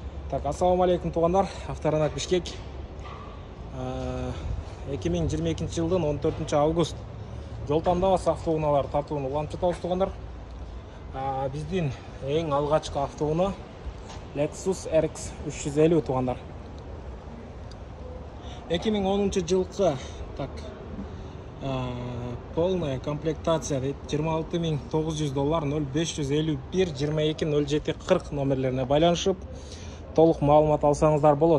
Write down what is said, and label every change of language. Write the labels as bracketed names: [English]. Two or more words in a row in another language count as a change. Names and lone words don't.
[Kyrgyz] Так, ассаламу алейкум туғандар, авторынат Бишкек. 2022 жылдың 14 август жол тандабасы автоуналар тартуын уланып жатабыз туғандар. Биздин эң алгачкы автоуна Lexus RX 350 туғандар. 2010 жылқы [Russian] полная комплектация [Kyrgyz] $26.900 0551 22 07 40 номерлеріне байланышып толық маалымат алсаңыздар болады.